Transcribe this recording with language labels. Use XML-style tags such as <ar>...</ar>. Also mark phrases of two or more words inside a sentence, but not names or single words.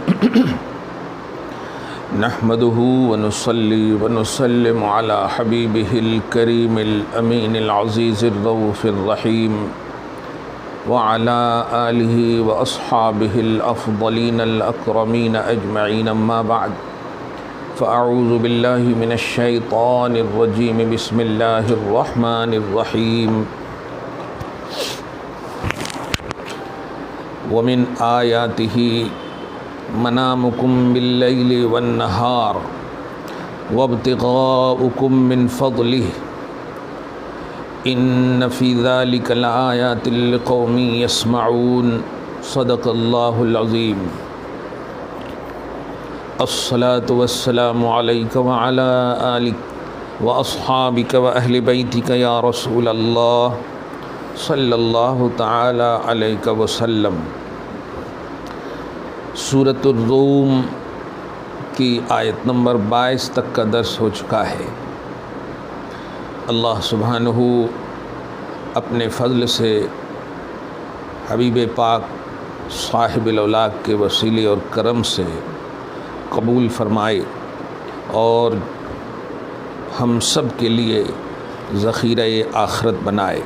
<ar>نحمده ونصلي ونسلم على حبيبه الكريم الأمين العزيز الرؤوف الرحيم وعلى آله وأصحابه الأفضلين الأكرمين أجمعين أما بعد فأعوذ بالله من الشيطان الرجيم بسم الله الرحمن الرحيم ومن آياته منامكم بالليل والنهار وابتغاؤكم من فضله إن في ذلك لآيات لقوم يسمعون صدق الله العظيم. الصلاة والسلام عليك وعلى آلك وأصحابك وأهل بيتك يا رسول الله صلى الله تعالى عليك وسلم.</ar> <ur>سورۃ الروم کی آیت نمبر 22 تک کا درس ہو چکا ہے. اللہ سبحانہ اپنے فضل سے حبیب پاک صاحب الاولاد کے وسیلے اور کرم سے قبول فرمائے اور ہم سب کے لیے ذخیرۂ آخرت بنائے.</ur>